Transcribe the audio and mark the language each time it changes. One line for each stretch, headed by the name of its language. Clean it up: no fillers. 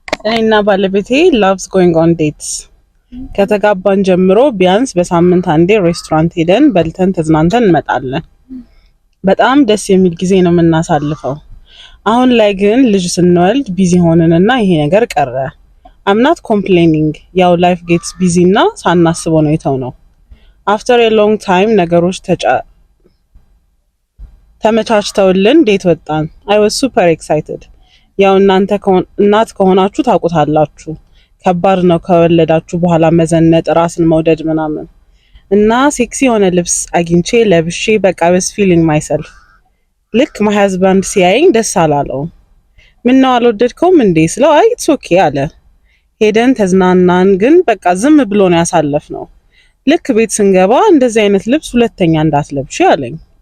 Amharic: እኔና ባለቤቴ
English: loves going on dates.
Amharic: ከተጋባን ጀምሮ ቢያንስ በሳምንት አንዴ ሬስቶራንት ሄደን በልተን ተዝናንተን እንመጣለን። በጣም ደስ የሚል ጊዜ ነው የምናሳልፈው። አሁን ላይ ግን ልጅ ስንወልድ ቢዚ ሆነንና ይሄ ነገር ቀረ።
English: I'm not complaining. ያው life gets busy
Amharic: እና ሳናስበው ነው የተውነው።
English: After a long time
Amharic: ነገሮች ተመቻችተውልን ዴት ወጣን።
English: I was super excited.
Amharic: ያው እናት ከሆናችሁ ታውቁታላችሁ። ከባድ ነው ከወለዳችሁ በኋላ መዘነጥ፣ ራስን መውደድ ምናምን እና ሴክሲ የሆነ ልብስ አግኝቼ ለብሼ በቃ
English: was feeling myself.
Amharic: ልክ my husband ሲያየኝ ደስ አላለው። ምን ነው አልወደድከውም እንዴ ስለው አይ
English: it's okay
Amharic: አለ። ሄደን ተዝናናን፣ ግን በቃ ዝም ብሎ ነው ያሳለፍነው። ልክ ቤት ስንገባ እንደዚህ አይነት ልብስ ሁለተኛ እንዳትለብሺ አለኝ።